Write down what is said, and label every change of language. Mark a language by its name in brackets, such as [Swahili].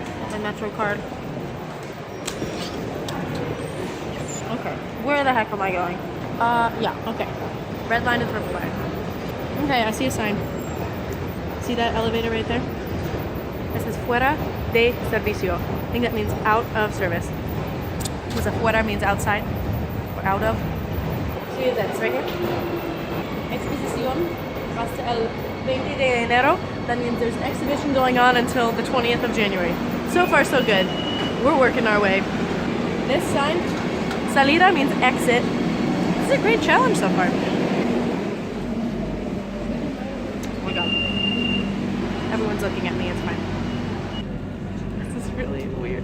[English] My metro card. Okay, where the heck am I going? Yeah, okay. Red line and purple line. Okay, I see a sign. See that elevator right there? It says [Spanish] fuera de servicio. [English] I think that means out of service. Because fuera means outside, or out of. See that, it's right here. [Spanish] Exposición hasta el 20 de enero. [English] That means there's an exhibition going on until the 20th of January. So far, so good. We're working our way. This sign, salida means exit. This is a great challenge so far. Oh my god. Everyone's looking at me, it's fine. This is really weird.